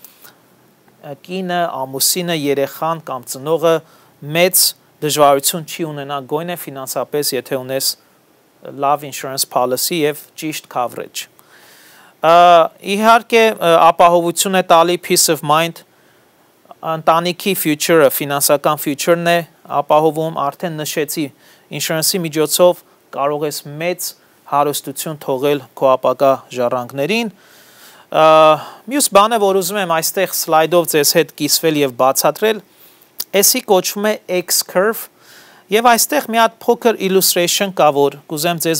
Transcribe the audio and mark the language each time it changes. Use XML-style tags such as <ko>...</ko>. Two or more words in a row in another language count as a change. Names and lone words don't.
<hy>կինը, ամուսինը, երեխան կամ ծնողը մեծ դժվարություն չի ունենա, գոյն է ֆինանսապես, եթե ունես</hy> <en>love insurance policy</en> <hy>եւ ճիշտ coverage։ Իհարկե ապահովություն է տալի</hy> <en>peace of mind,</en> <hy>ընտանիքի future-ը, ֆինանսական future-ն է ապահովում, արդեն նշեցի, insurance-ի միջոցով կարող ես մեծ հարստություն թողել քո ապագա ժառանգներին։ Մյուս բանը, որ ուզում եմ այստեղ սլայդով ձեզ հետ կիսվել եւ բացատրել, էսի կոչվում է X-curve եւ այստեղ մի հատ փոքր illustration կա, որ կուզեմ ձեզ</hy>